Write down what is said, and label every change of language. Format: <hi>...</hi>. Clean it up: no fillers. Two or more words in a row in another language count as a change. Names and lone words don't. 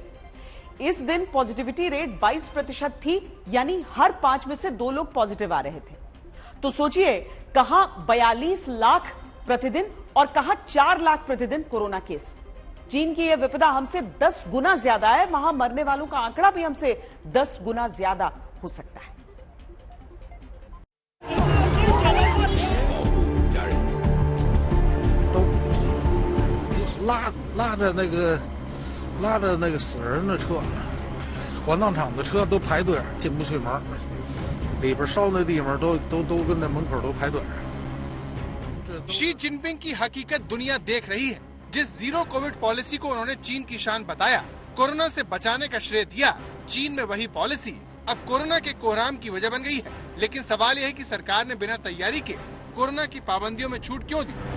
<hi>इस दिन</hi> <en>positivity rate</en> <hi>22% थी, यानी हर 5 में से 2 लोग पॉजिटिव आ रहे थे। तो सोचिए कहां 42 लाख प्रतिदिन और कहां 4 लाख प्रतिदिन</hi> <en>corona case.</en> <hi>चीन की यह विपदा हमसे 10 गुना ज्यादा है, वहां मरने वालों का आंकड़ा भी हमसे 10 गुना ज्यादा हो सकता है।</hi> <zh>都拉着那个死人的车，火葬场的车都排队，进不去门，里边烧那地方都跟那门口都排队。</zh> <hi>शी जिनपिंग की हकीकत दुनिया देख रही है। जिस</hi> <en>zero Covid policy</en> <hi>को उन्होंने चीन की शान बताया, कोरोना से बचाने का श्रेय दिया, चीन में वही पॉलिसी अब कोरोना के कोहराम की वजह बन गई है। लेकिन सवाल यह है कि सरकार ने बिना तैयारी के कोरोना की पाबंदियों में छूट क्यों दी?</hi>